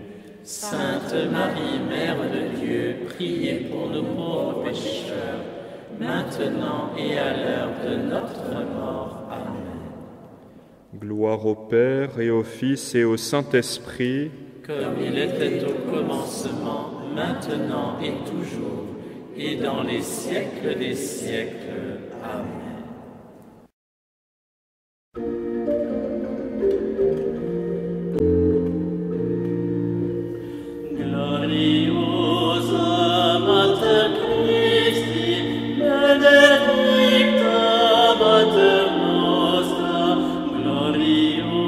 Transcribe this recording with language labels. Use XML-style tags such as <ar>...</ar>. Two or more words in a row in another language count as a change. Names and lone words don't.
<fr>Sainte Marie, Mère de Dieu, priez pour nous pauvres pécheurs, maintenant et à l'heure de notre mort. Amen. Gloire au Père et au Fils et au Saint-Esprit, comme il était au commencement, maintenant et toujours, et dans les siècles des siècles. Amen.</fr> <la>Gloriosa Mater Christi, benedicta Mater nostra, gloriosa</la>